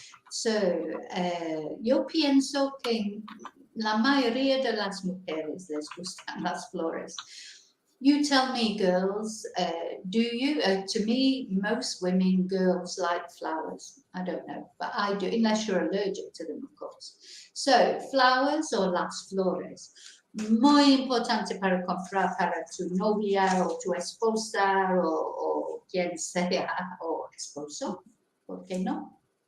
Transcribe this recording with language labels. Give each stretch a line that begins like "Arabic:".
Spanish: So, yo pienso que la mayoría de las mujeres les gustan las flores.
English: You tell me, girls, do you? To me, most women, girls like flowers. I don't know, but I do, unless you're allergic to them, of course. So, flowers or las flores.
Spanish: Muy importante para comprar para tu novia o tu esposa o quien sea, o esposo, ¿por qué no?